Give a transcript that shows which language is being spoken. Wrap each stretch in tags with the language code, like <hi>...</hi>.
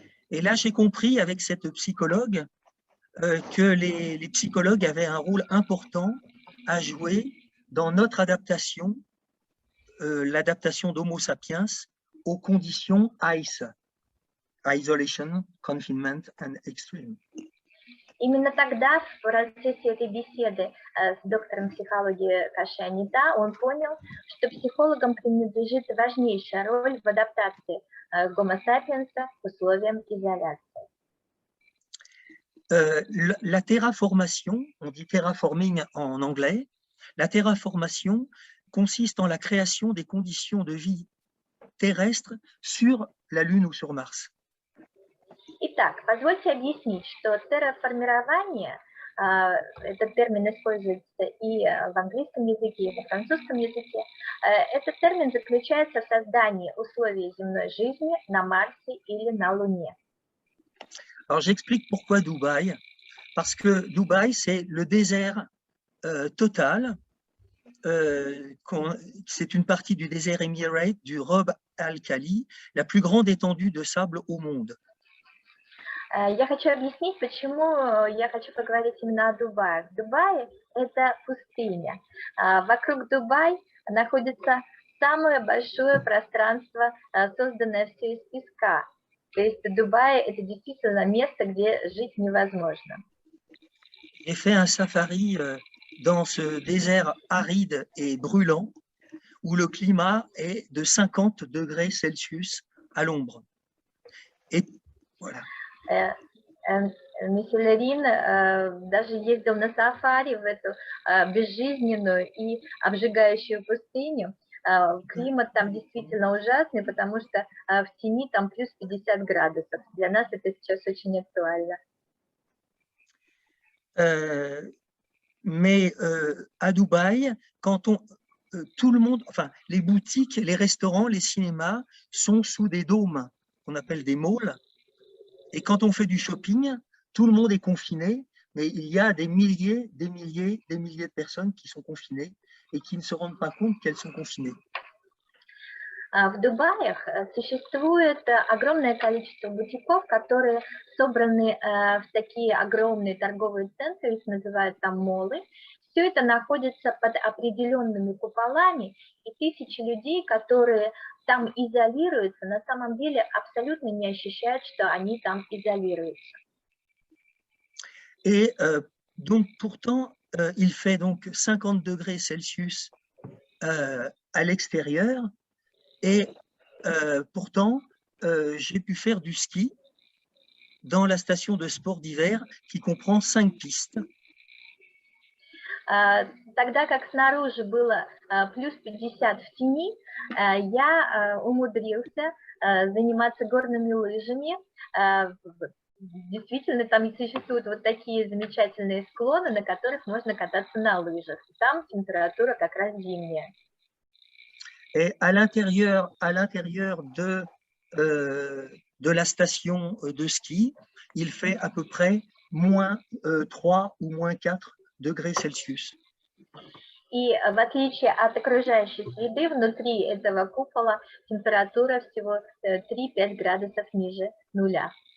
<fr>Et là, j'ai compris avec cette psychologue que les psychologues avaient un rôle important à jouer dans notre adaptation, l'adaptation d'Homo sapiens aux conditions ICE, Isolation, Confinement and Extreme.</fr> <ru>Именно тогда, в процессе этой беседы с доктором психологии Каши Анита, он понял, что психологам принадлежит важнейшая роль в адаптации Homo sapiens к условиям изоляции.</ru> <fr>La terraformation, on dit terraforming en anglais, la terraformation consiste en la création des conditions de vie terrestre sur la Lune ou sur Mars.</fr> <ru>Итак, позвольте объяснить, что терраформирование, этот термин используется и в английском языке, и во французском языке, этот термин заключается в создании условий земной жизни на Марсе или на Луне.</ru> <fr>Alors j'explique pourquoi Dubaï, parce que Dubaï c'est le désert total, c'est une partie du désert Emirate, du Rub al-Khali, la plus grande étendue de sable au monde.</fr> <ru>Я хочу объяснить, почему я хочу поговорить именно о Дубае. В Дубае это пустыня. Вокруг Дубая находится самое большое пространство, созданное все из песка. То есть Дубай – это действительно место, где жить невозможно.</ru> <fr>J'ai fait un safari dans ce désert aride et brûlant, où le climat est de 50 degrés Celsius à l'ombre. Et voilà.</fr> <ru>Мисселерин даже ездил на сафари в эту безжизненную и обжигающую пустыню. Климат там действительно ужасный, потому что в тени там плюс 50 градусов. Для нас это сейчас очень актуально.</ru> <fr>Mais à Dubaï, quand tout le monde, enfin les boutiques, les restaurants, les cinémas sont sous des dômes qu'on appelle des malls. Et quand on fait du shopping, tout le monde est confiné, mais il y a des milliers de personnes qui sont confinées et qui ne se rendent pas compte qu'elles sont confinées.</fr> <ru>В Дубаях существует огромное количество бутиков, которые собраны в такие огромные торговые центры, их называют там моллы. Все это находится под определенными куполами, и тысячи людей, которые там изолируются, на самом деле абсолютно не ощущают, что они там изолируются.</ru> <fr>Et donc pourtant, il fait donc 50 degrés Celsius à l'extérieur, et pourtant, j'ai pu faire du ski dans la station de sport d'hiver qui comprend 5 pistes.</fr> <ru>Тогда как снаружи было плюс 50 в тени, я умудрился заниматься горными лыжами. Действительно, там существуют вот такие замечательные склоны, на которых можно кататься на лыжах. Там температура как раз зимняя.</ru> <fr>Et à l'intérieur de la station de ski, il fait à peu près moins 3 ou moins 4 degrés Celsius.</fr> <ru>И в отличие от окружающей среды, внутри этого купола температура всего 3-5 градусов ниже нуля.</ru>